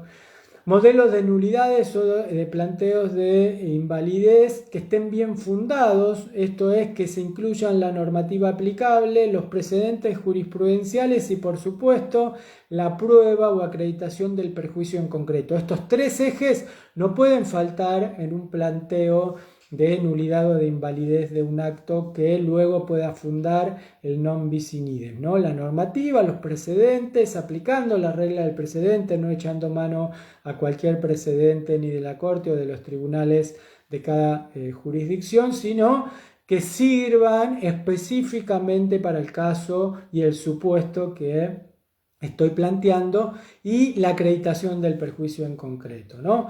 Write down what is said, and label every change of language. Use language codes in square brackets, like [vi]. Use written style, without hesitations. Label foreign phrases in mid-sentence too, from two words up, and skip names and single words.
[es] Modelos de nulidades o de planteos de invalidez que estén bien fundados, esto es, que se incluyan la normativa aplicable, los precedentes jurisprudenciales y, por supuesto, la prueba o acreditación del perjuicio en concreto. Estos tres ejes no pueden faltar en un planteo de nulidad o de invalidez de un acto que luego pueda fundar el [la] non bis in idem, [es] ¿no? La normativa, los precedentes, aplicando la regla del precedente, no echando mano a cualquier precedente ni de la Corte o de los tribunales de cada jurisdicción, sino que sirvan específicamente para el caso y el supuesto que estoy planteando y la acreditación del perjuicio en concreto, ¿no?